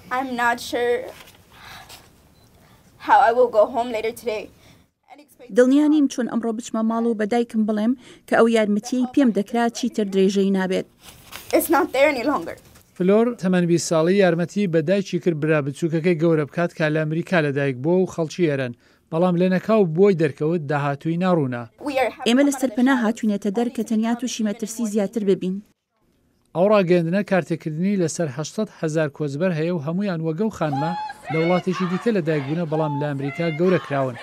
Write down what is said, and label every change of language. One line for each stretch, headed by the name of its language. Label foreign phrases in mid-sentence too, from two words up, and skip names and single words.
English: I'm not sure how I will go home later today.
Central Kurdish: دڵنیانیم چۆن ئەمڕۆ بچمە ماڵ و بە دایکم بڵێم کە ئەو یارمەتیەی پێم دەکرا چیتر درێژەی نابێت.
English: It's not there any longer.
Central Kurdish: فلۆر تەمەن 20 ساڵی یارمەتی بە دایکی کرد برا بچووکەکەی گەورە بکات کە لە ئەمریکا لەدایک بووە و خەڵکی ئێرەن، بەڵام لە نەکاو بۆی دەرکەوت داهاتووی ناڕوونا. ئێمە لە سەرپەنا هاتوونێتە دەر کە تەنیا تووشی مەترسی زیاتر ببین. ئەو ڕاگەاندنە کارتێکردنی لەسەر 800,000 کۆچبەر هەیە و هەمویان وەگە و خانمە لە وڵاتێکی دیکە لەدایکبوونە بەڵام لە ئەمریکا گەورە کراون.